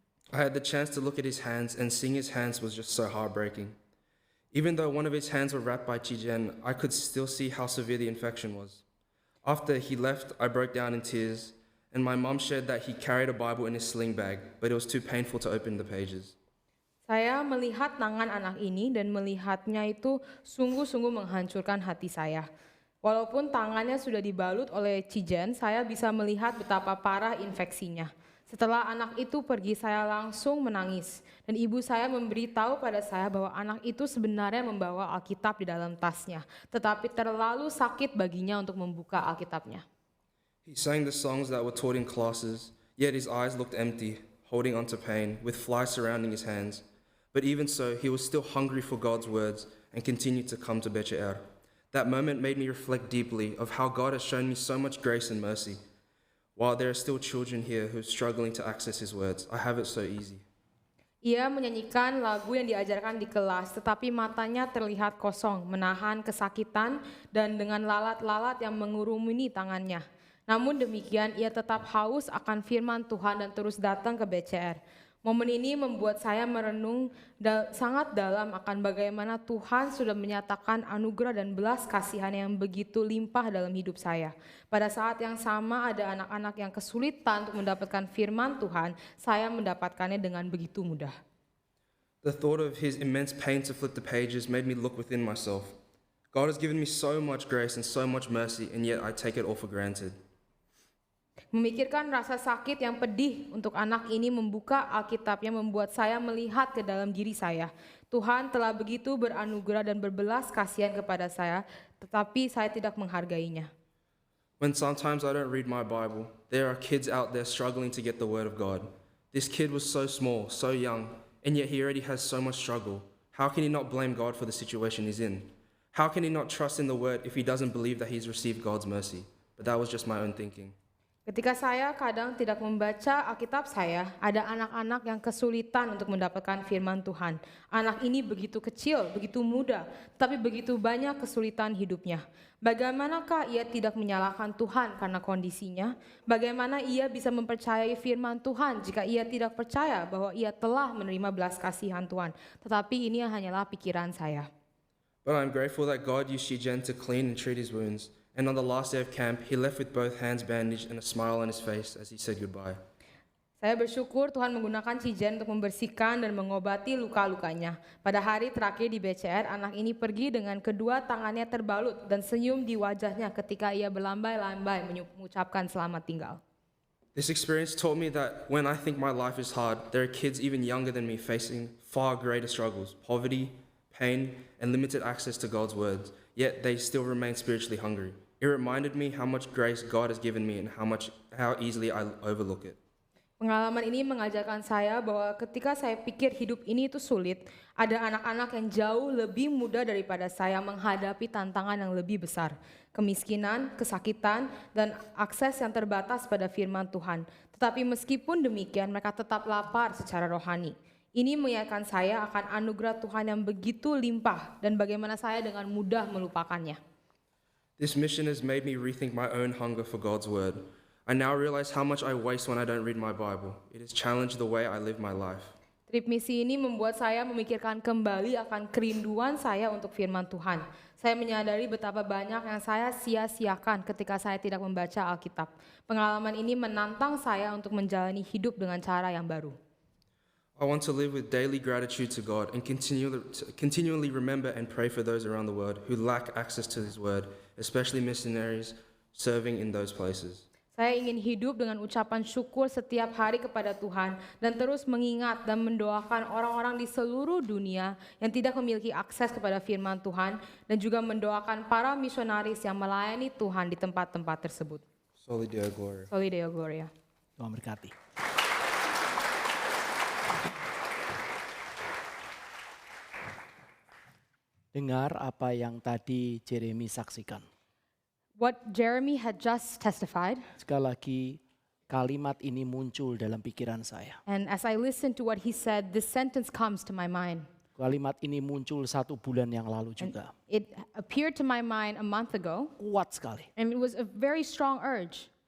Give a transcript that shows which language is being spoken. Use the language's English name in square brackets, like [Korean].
[English] I had the chance to look at his hands, and seeing his hands was just so heartbreaking. Even though one of his hands were wrapped by Chijen, I could still see how severe the infection was. After he left, I broke down in tears, and my mom shared that he carried a Bible in his sling bag, but it was too painful to open the pages. [Indonesian] Saya melihat tangan anak ini dan melihatnya itu sungguh-sungguh menghancurkan hati saya. Walaupun tangannya sudah dibalut oleh Cijen, saya bisa melihat betapa parah infeksinya. Setelah anak itu pergi, saya langsung menangis. Dan ibu saya memberitahu pada saya bahwa anak itu sebenarnya membawa Alkitab di dalam tasnya. Tetapi terlalu sakit baginya untuk membuka Alkitabnya. [English] He sang the songs that were taught in classes, yet his eyes looked empty, holding on to pain, with flies surrounding his hands. But even so, he was still hungry for God's words and continued to come to Becher. That moment made me reflect deeply of how God has shown me so much grace and mercy. While there are still children here who are struggling to access his words, I have it so easy. [Indonesian] Ia menyanyikan lagu yang diajarkan di kelas, tetapi matanya terlihat kosong, menahan kesakitan dan dengan lalat-lalat yang mengurumuni tangannya. Namun demikian, ia tetap haus akan firman Tuhan dan terus datang ke BCR. Momen ini membuat saya merenung sangat dalam akan bagaimana Tuhan sudah menyatakan anugerah dan belas kasihan yang begitu limpah dalam hidup saya. Pada saat yang sama ada anak-anak yang kesulitan untuk mendapatkan firman Tuhan, saya mendapatkannya dengan begitu mudah. [English] The thought of his immense pain to flip the pages made me look within myself. God has given me so much grace and so much mercy, and yet I take it all for granted. [Indonesian] Memikirkan rasa sakit yang pedih untuk anak ini membuka Alkitabnya membuat saya melihat ke dalam diri saya. Tuhan telah begitu beranugerah dan berbelas kasihan kepada saya, tetapi saya tidak menghargainya. [English] When sometimes I don't read my Bible, there are kids out there struggling to get the word of God. This kid was so small, so young, and yet he already has so much struggle. How can he not blame God for the situation he's in? How can he not trust in the word if he doesn't believe that he's received God's mercy? But that was just my own thinking. [Indonesian] Ketika saya kadang tidak membaca Alkitab saya, ada anak-anak yang kesulitan untuk mendapatkan firman Tuhan. Anak ini begitu kecil, begitu muda, tapi begitu banyak kesulitan hidupnya. Bagaimanakah ia tidak menyalahkan Tuhan karena kondisinya? Bagaimana ia bisa mempercayai firman Tuhan jika ia tidak percaya bahwa ia telah menerima belas kasihan Tuhan? Tetapi ini hanyalah pikiran saya. [English] But I'm grateful that God used Shijen to clean and treat his wounds. And on the last day of camp, he left with both hands bandaged and a smile on his face as he said goodbye. [Indonesian] Saya bersyukur Tuhan menggunakan Cijen untuk membersihkan dan mengobati luka-lukanya. Pada hari terakhir di BCR, anak ini pergi dengan kedua tangannya terbalut dan senyum di wajahnya ketika ia berlambai-lambai mengucapkan selamat tinggal. [English] This experience taught me that when I think my life is hard, there are kids even younger than me facing far greater struggles, poverty, pain, and limited access to God's words, yet they still remain spiritually hungry. It reminded me how much grace God has given me and how easily I overlook it. [Indonesian] Pengalaman ini mengajarkan saya bahwa ketika saya pikir hidup ini itu sulit, ada anak-anak yang jauh lebih muda daripada saya menghadapi tantangan yang lebih besar. Kemiskinan, kesakitan, dan akses yang terbatas pada firman Tuhan. Tetapi meskipun demikian, mereka tetap lapar secara rohani. Ini mengingatkan saya akan anugerah Tuhan yang begitu limpah dan bagaimana saya dengan mudah melupakannya. [English] This mission has made me rethink my own hunger for God's word. I now realize how much I waste when I don't read my Bible. It has challenged the way I live my life. [Indonesian] Trip misi ini membuat saya memikirkan kembali akan kerinduan saya untuk firman Tuhan. Saya menyadari betapa banyak yang saya sia-siakan ketika saya tidak membaca Alkitab. Pengalaman ini menantang saya untuk menjalani hidup dengan cara yang baru. [English] I want to live with daily gratitude to God and continually remember and pray for those around the world who lack access to His word, especially missionaries serving in those places. [Indonesian] Saya ingin hidup dengan ucapan syukur setiap hari kepada Tuhan dan terus mengingat dan mendoakan orang-orang di seluruh dunia yang tidak memiliki akses kepada firman Tuhan dan juga mendoakan para misionaris yang melayani Tuhan di tempat-tempat tersebut. [Latin] Soli Deo Gloria. Soli Deo Gloria. [Indonesian] Tuhan berkati. Dengar apa yang tadi Jeremy saksikan. [English] What Jeremy had just testified, [Indonesian] Sekali lagi kalimat ini muncul dalam pikiran saya. [English] and as I listened to what he said, this sentence comes to my mind. [Indonesian] Kalimat ini muncul 1 bulan yang lalu juga. [English] It appeared to my mind a month ago, [Indonesian] Kuat sekali. [English] and it was a very strong urge.